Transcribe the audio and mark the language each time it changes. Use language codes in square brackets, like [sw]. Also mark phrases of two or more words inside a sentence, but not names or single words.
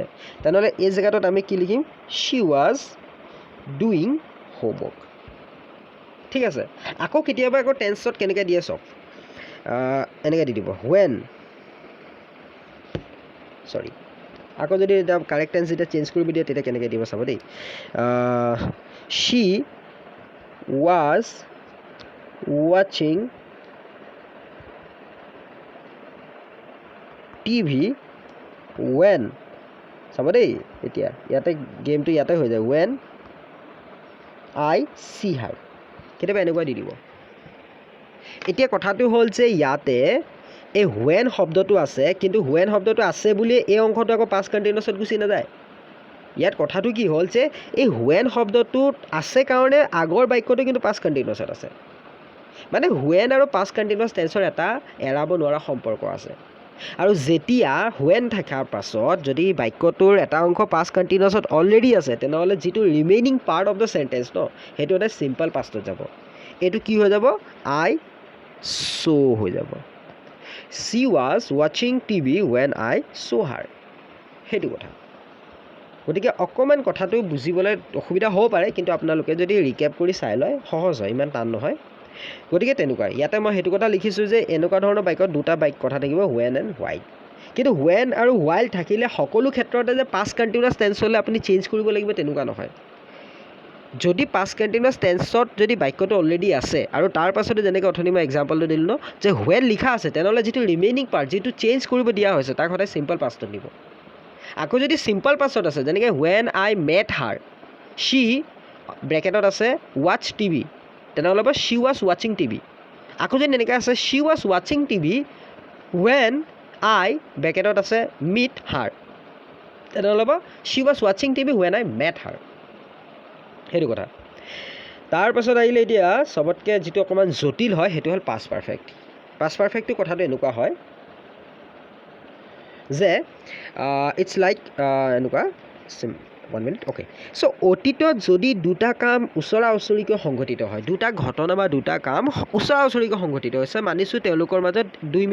[as] তেনেহ'লে এই জেগাটোত আমি কি লিখিম, [en] she was doing homework. [as] ঠিক আছে। আকৌ কেতিয়াবা আকৌ টেন্সত কেনেকৈ দিয়ে চাওক, এনেকৈ দি দিব, [en] when sorry [as] আকৌ যদি এটা [en] correct tense [as] যেতিয়া চেঞ্জ কৰিব দিয়ে তেতিয়া কেনেকৈ দিব চাব দেই [en] she was watching TV when [as] চাব দেই এতিয়া ইয়াতে গেমটো ইয়াতে হৈ যায় [en] when I see her [as] কেতিয়াবা এনেকুৱা দি দিব এতিয়া কথাটো হ'ল যে ইয়াতে এই when শব্দটো আছে কিন্তু when শব্দটো আছে বুলি এই অংশটো আকৌ [en] past continuous [as] ত গুচি নাযায় ইয়াত কথাটো কি হ'ল যে এই when শব্দটো আছে কাৰণে আগৰ বাক্যটো কিন্তু [en] past continuous [as] ত আছে মানে when আৰু [en] past continuous [as] টেন্সৰ এটা এৰাব নোৱাৰা সম্পৰ্ক আছে আৰু যেতিয়া when থাকাৰ পাছত যদি বাক্যটোৰ এটা অংশ [en] past continuous [as] ত অলৰেডি আছে তেনেহ'লে যিটো [en] remaining part of the sentence [as] ন সেইটো এটা [en] simple pastত [as] যাব এইটো কি হৈ যাব I saw হৈ যাব [en] she was watching TV when I saw her [as] সেইটো কথা গতিকে অকণমান কথাটো বুজিবলৈ অসুবিধা হ'ব পাৰে কিন্তু আপোনালোকে যদি ৰিকেপ কৰি চাই লয় সহজ হয় ইমান টান নহয় গতিকে তেনেকুৱা ইয়াতে মই সেইটো কথা লিখিছোঁ যে এনেকুৱা ধৰণৰ বাক্যত দুটা কথা থাকিব [en] when and while [as] কিন্তু when আৰু while থাকিলে সকলো ক্ষেত্ৰতে যে [en] past continuous [as] টেন্সলৈ আপুনি চেঞ্জ কৰিব লাগিব তেনেকুৱা নহয় যদি [en] past continuous [as] টেন্সত যদি বাক্যটো অলৰেডি আছে আৰু তাৰ পাছতে যেনেকৈ অথনি মই এক্সাম্পলটো দিলোঁ ন যে when লিখা আছে তেনেহ'লে যিটো [en] remaining part [as] যিটো চেঞ্জ কৰিব দিয়া হৈছে তাক সদায় [en] simple pastত [as] দিব আকৌ যদি [en] simple pastত [as] আছে যেনেকৈ [en] when I met her she [as] ব্ৰেকেটত আছে [en] watch TV [as] তেনেহ'লে হ'ব [en] she was watching TV [as] আকৌ যদি এনেকৈ আছে [en] she was watching TV when I [as] ব্ৰেকেটত আছে [en] meet her [as] তেনেহ'লে হ'ব [en] she was watching TV when I met her [as] সেইটো কথা তাৰপাছত আহিলে এতিয়া চবতকৈ যিটো অকণমান জটিল হয় সেইটো হ'ল [en] past perfect [as] টো কথাটো এনেকুৱা হয় যে [en] it's like [as] এনেকুৱা 1 [en] minute okay so' [as] অতীতত যদি দুটা কাম ওচৰা ওচৰিকৈ সংঘটিত হয় দুটা ঘটনা বা দুটা কাম ওচৰা ওচৰিকৈ সংঘটিত হৈছে মানিছোঁ তেওঁলোকৰ মাজত 2